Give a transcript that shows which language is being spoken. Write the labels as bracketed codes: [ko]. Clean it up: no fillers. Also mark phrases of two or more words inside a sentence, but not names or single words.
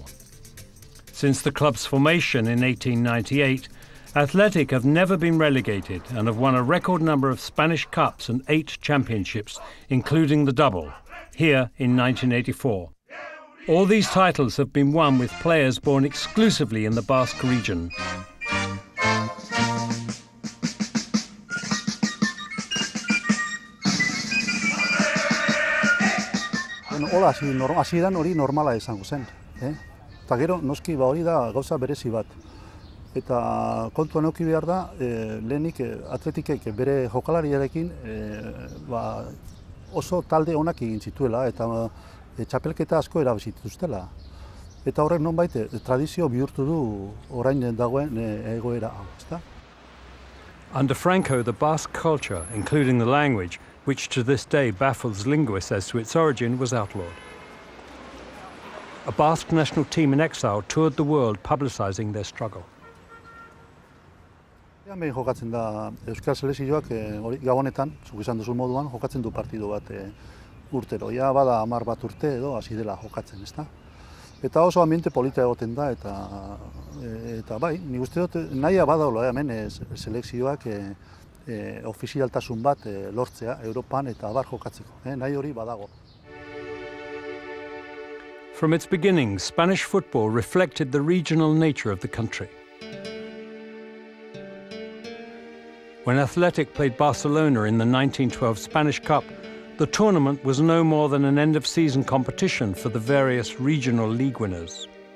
[en] Since the club's formation in 1898, Athletic have never been relegated and have won a record number of Spanish Cups and 8 championships, including the double, here in 1984. All these titles have been won with players born exclusively in the Basque region. [eu] Hola, hasieran hori normala izango zen. Eta gero, noski hori da gauza berezi bat. Eta kontuan eduki behar da, lehenik Atletikek bere jokalariarekin oso talde onak egin zituela eta txapelketa asko erabizi dituztela. Eta horrek nonbait tradizio bihurtu du orain dagoen egoera hau, ezta? [en] Under Franco, the Basque culture, including the language, which to this day baffles linguists as to its origin, was outlawed. A Basque national team in exile toured the world publicizing their struggle. [eu] Hemen jokatzen da Euskal Selekzioak Gabonetan, zuk esan duzu moduan, jokatzen du partidu bat urtero. Ja bada 10 bat urte edo hasi dela jokatzen, ezta? Eta oso ambiente polita egoten da eta bai, nik uste dut nahia badaula hemen selekzioak ofizialtasun bat lortzea Europan eta abar jokatzeko, nahi hori badago. [en] From its beginnings, Spanish football reflected the regional nature of the country. When Athletic played Barcelona in the 1912 Spanish Cup, the tournament was no more than an end-of-season competition for the various regional league winners.